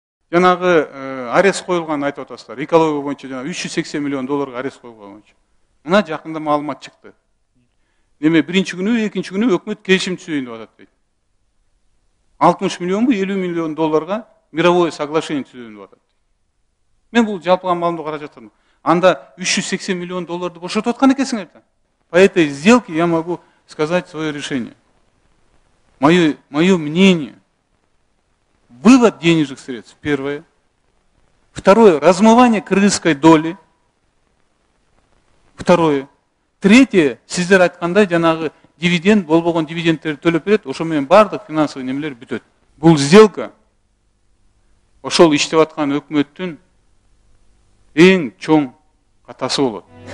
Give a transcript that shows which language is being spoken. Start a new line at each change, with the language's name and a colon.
Kyrgyz: Жанагы арест коюлган айтып атасыздар. Экология боюнча жана $380 миллион арест коюлган боюнча. Мына жакында маалымат чыкты. Неме биринчи күнү, экинчи күнү өкмөт келишим түзөйүн деп атат дейт. 60 миллионбу, $50 миллион
Russian: мировое соглашение
Kyrgyz: түзөйүн деп атат. Мен бул жалпыга маалымдоо карап жатам. Анда $380 миллион бошотуп аткан экенсиңер да.
Russian: По этой сделке я могу сказать свое решение. Мое мнение. Вывод денежных средств, первое. Второе, размывание кыргызской доли. Второе. Третье,
Kyrgyz: сиздер айткандай жанагы дивиденд, болбогон дивидендтерди төлөп берет, ошо менен бардык финансовый немелер бүтөт. Бул сделка ошол иштеп аткан өкмөттүн эң чоң катасы болот.